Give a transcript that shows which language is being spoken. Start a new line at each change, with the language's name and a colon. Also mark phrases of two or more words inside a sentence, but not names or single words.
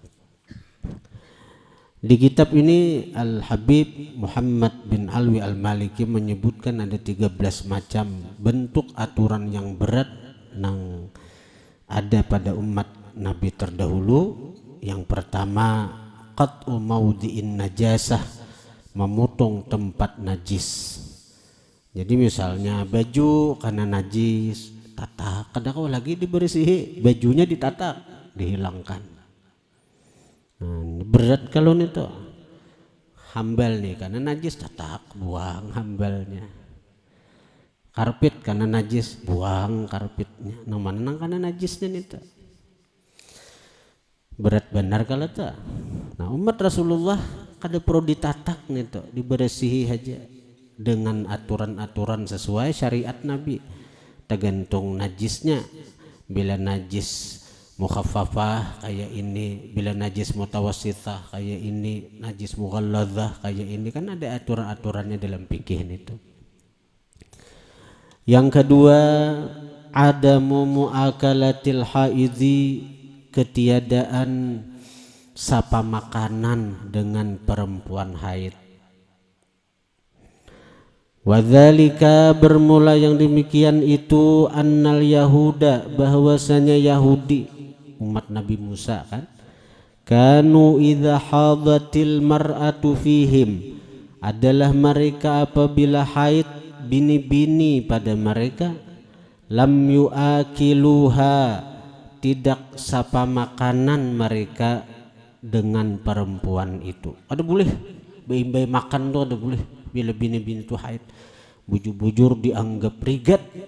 Indonesian: Di kitab ini Al-Habib Muhammad bin Alwi Al-Maliki menyebutkan ada 13 macam bentuk aturan yang berat yang ada pada umat Nabi terdahulu. Yang pertama,
Arabic: قطع موضع النجاسة,
Indonesian: memotong tempat najis. Jadi misalnya baju karena najis,
Banjar: tatak, kadang kau lagi dibersihi, bajunya ditatak, dihilangkan. Berat kalau nih tuh hambal nih karena najis, tatak, buang hambalnya.
Indonesian: Karpet karena najis, buang karpetnya.
Banjar: Nang mana nang karena najisnya nih tuh. Berat benar kalau tuh. Nah umat Rasulullah kada perlu ditatak nih tuh,
Indonesian: dibersihi aja dengan aturan-aturan sesuai syariat Nabi. Tergantung najisnya. Bila najis mukhaffafah kayak ini, bila najis mutawassithah kayak ini, najis mughalladzah kayak ini, kan ada aturan-aturannya dalam fikih itu. Yang kedua,
Arabic: عدم مؤاكلة الحائض,
Indonesian: ketiadaan sapa makanan dengan perempuan haid. Wadzalika, bermula yang demikian itu,
Arabic: أن اليهود,
Indonesian: bahwasanya Yahudi umat Nabi Musa kan,
Arabic: كانوا إذا حاضت المرأة فيهم,
Indonesian: adalah mereka apabila haid bini-bini pada mereka,
Arabic: لم يؤاكلوها,
Indonesian: tidak sapa makanan mereka dengan perempuan itu.
Banjar: Ada boleh bayi-bayi makan tuh, ada boleh bila bini-bini itu haid, bujur-bujur dianggap rigat.